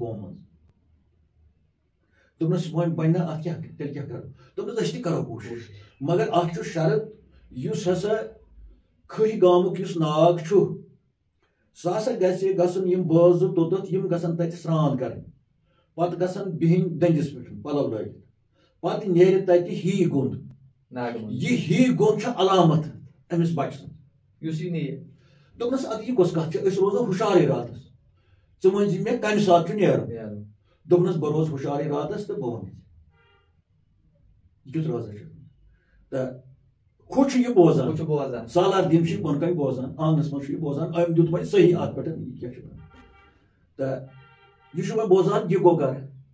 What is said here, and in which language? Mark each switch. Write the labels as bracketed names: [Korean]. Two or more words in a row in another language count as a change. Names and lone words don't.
[Kashmiri] قوم منٛز دوٚپنس وۄنۍ بنہِ نہ اتھ کیاہ تیٚلہِ کیاہ کرو دوٚپنس أسۍ تہِ کرو کوٗشش مگر اتھ چھُ شرط یُس ہسا کھٔہۍ گامُک یُس ناگ چھُ سُہ ہسا گژھِ گژھُن یِم بٲژ زٕ توٚتتھ یِم گژھن تتہِ سرٛان کرٕنۍ پتہٕ گژھن بِہِنۍ دٔنٛدِس پٮ۪ٹھ پلو لٲگِتھ پتہٕ نیرِ تتہِ ہی گوٚنٛد یہِ ہی گوٚنٛد چھُ علامت أمِس بچہِ سٕنٛز یُس یہِ نیرِ دوٚپنس ادٕ یہِ کۄس کتھ چھِ أسۍ روزو ہُشارے راتس ژٕ ؤنۍ زِ مےٚ کمہِ ساتہٕ چھُ نیرُن دوٚپنَس بہٕ روزٕ ہُشارٕے راتَس تہٕ بہٕ وَنہٕ یہِ کیُتھ روزان چھُ تہٕ ہُہ چھُ یہِ بوزان سالار دیٖن چھُ یہِ بۄنہٕ کَنہِ بوزان آنٛگنَس منٛز چھُ یہِ بوزان أمۍ دیُت وۄنۍ صحیح اَتھ پٮ۪ٹھ یہِ کیٛاہ چھُ وَنان تہٕ یہِ چھُ وۄنۍ بوزان یہِ گوٚو گَرٕ